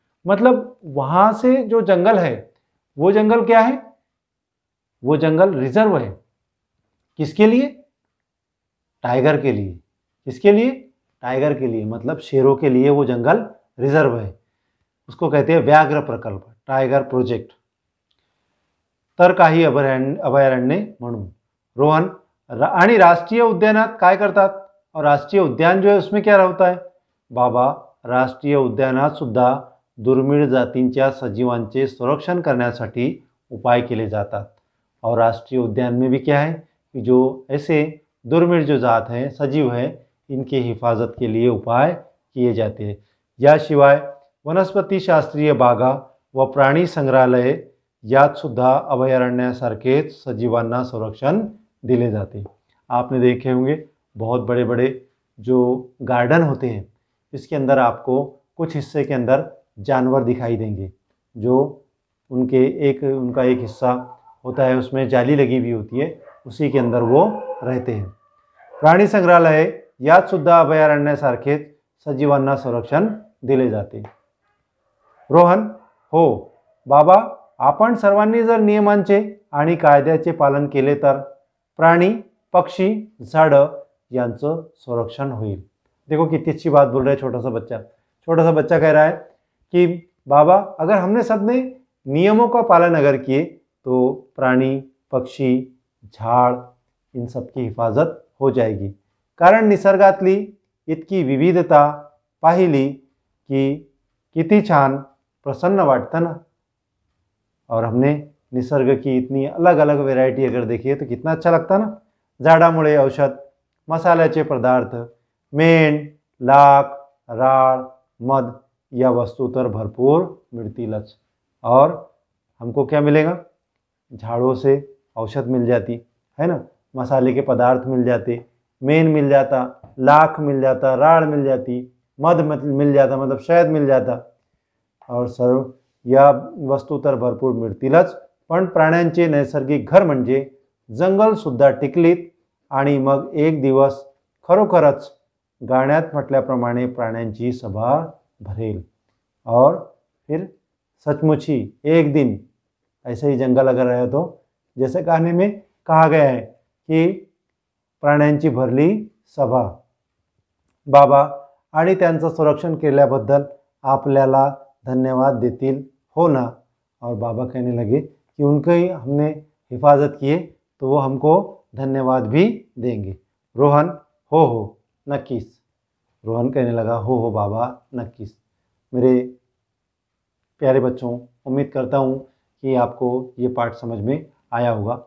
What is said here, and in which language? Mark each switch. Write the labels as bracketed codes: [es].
[hi] मतलब वहाँ से जो जंगल है वो जंगल क्या है? वो जंगल रिजर्व है। किसके लिए? टाइगर के लिए। किसके लिए? टाइगर के लिए, मतलब शेरों के लिए वो जंगल रिजर्व है। उसको कहते हैं व्याघ्र प्रकल्प, टाइगर प्रोजेक्ट। [mr] तर काही अभयारण्य म्हणून। रोहन, आणि राष्ट्रीय उद्यानात काय करतात? [hi] और राष्ट्रीय उद्यान जो है उसमें क्या होता है? [mr] बाबा, राष्ट्रीय उद्यानात सुद्धा दुर्मिळ जातींच्या सजीवांचे संरक्षण करण्यासाठी उपाय केले जातात। [hi] और राष्ट्रीय उद्यान में भी क्या है कि जो ऐसे दुर्मिळ जो जात हैं, सजीव हैं, इनके हिफाजत के लिए उपाय किए जाते हैं। [mr] याशिवाय वनस्पति शास्त्रीय बागा व प्राणी संग्रहालय यात सुद्धा अभयारण्यासारखेच सजीवांना संरक्षण दिले जाते। [hi] आपने देखे होंगे बहुत बड़े बड़े जो गार्डन होते हैं, इसके अंदर आपको कुछ हिस्से के अंदर जानवर दिखाई देंगे, जो उनका एक हिस्सा होता है, उसमें जाली लगी हुई होती है, उसी के अंदर वो रहते हैं। [mr] प्राणी संग्रहालय यात सुद्धा अभयारण्यासारखेच सजीवांना संरक्षण दिले जाते। रोहन, हो बाबा, आपण सर्वांनी जर नियमांचे आणि कायद्याचे पालन केले तर प्राणी, पक्षी, झाडं यांचं संरक्षण होईल। [hi] देखो कितनी अच्छी बात बोल रहा है छोटा सा बच्चा। छोटा सा बच्चा कह रहा है कि बाबा, अगर हमने सबने नियमों का पालन अगर किए तो प्राणी, पक्षी, झाड इन सबकी हिफाजत हो जाएगी। [mr] कारण निसर्गातली इतकी विविधता पाहिली की किती छान प्रसन्न वाटतं ना। [hi] और हमने निसर्ग की इतनी अलग अलग वैरायटी अगर देखी है तो कितना अच्छा लगता ना। [mr] झाडामुळे औषध, मसाल्याचे पदार्थ, मेण, लाख, राळ, मध या वस्तू तर भरपूर मिळतीलच। [hi] और हमको क्या मिलेगा? झाड़ों से औषध मिल जाती है ना, मसाले के पदार्थ मिल जाते, मेन मिल जाता, लाख मिल जाता, राड़ मिल जाती, मध मिल जाता, मतलब शहद मिल जाता। [mr] और सर्व या वस्तू तर भरपूर मिळतीलच, पण प्राण्यांचे नैसर्गिक घर म्हणजे जंगल सुद्धा टिकलीत आणि मग एक दिवस खरोखरच गाण्यात म्हटल्याप्रमाणे प्राण्यांची सभा भरेल। [hi] और फिर सचमुच ही एक दिन ऐसे ही जंगल अगर रहे तो जैसे गाने में कहा गया है की [mr] प्राण्यांची भरली सभा। बाबा आणि त्यांचं संरक्षण केल्याबद्दल आपल्याला धन्यवाद देतील हो ना। [hi] और बाबा कहने लगे कि उनकी हमने हिफाजत किए तो वो हमको धन्यवाद भी देंगे। रोहन, [mr] हो नक्कीच। [hi] रोहन कहने लगा [mr] हो बाबा नक्कीच। [hi] मेरे प्यारे बच्चों, उम्मीद करता हूँ कि आपको ये पाठ समझ में आया होगा।